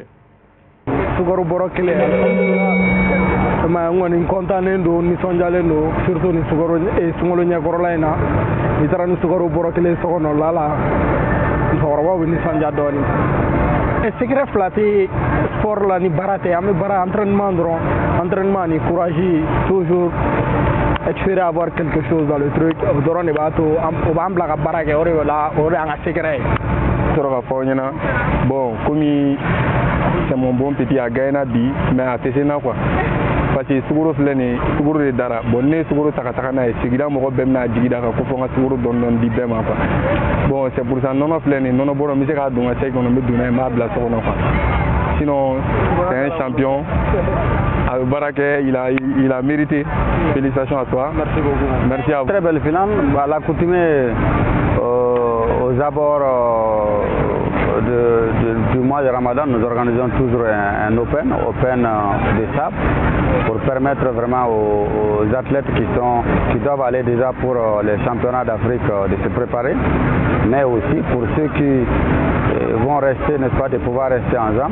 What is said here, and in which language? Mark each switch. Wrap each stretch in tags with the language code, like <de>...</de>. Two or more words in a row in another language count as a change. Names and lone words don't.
<bm>Sukaro bɔrɔ kelen ma ngoni kontanen do nisɔndiyalen do surtout ni sukaro sunkalo ɲɛkɔrɔla in na n'i taara ni sukaro bɔrɔ kelen so kɔnɔ la musokɔrɔbaw bɛ nisɔndiya dɔɔni secret fila tɛ sport la ni baara tɛ an bɛ baara entraînement dɔrɔn entraînement ni courage</bm> <fr>toujours espérer avoir quelque chose dans le truc</fr> <bm>o dɔrɔn de b'a to o b'an bila ka baara kɛ o de y'an ka secret ye. sɔrɔ ka fɔ aw ɲɛna bon komi</bm> <fr>c'est mon bon petit</fr> <bm>a gagné bi mais a tɛ se na quoi</bm> <fr>parce que</fr> <bm>sukaro filɛ nin ye sukaro de dara bon ne ye sukaro ta ka taga n'a ye sigida mɔgɔ bɛɛ bɛna jigi da kan ko fɔ n ka sukaro dɔɔni dɔɔni di bɛɛ ma quoi bon</bm> <fr>c'est pour ça</fr> <bm>nɔnɔ filɛ nin ye nɔnɔ bɔrɔ n bɛ se k'a don n ka sɛki kɔnɔ n bɛ don n'a ye n b'a bila so kɔnɔ quoi</bm> <fr>sinon c'est un champion</fr> <bm>a bɛ baara kɛ</bm> <fr>il a mérité félicitations à toi. Merci beaucoup. Merci à vous. Très belle finale à l'accoutumée aux abords du mois de Ramadan, nous organisons toujours un open de sable pour permettre vraiment aux athlètes qui doivent aller déjà pour les championnats d'Afrique de se préparer, mais aussi pour ceux qui vont rester, n'est-ce pas, de pouvoir rester ensemble.</fr>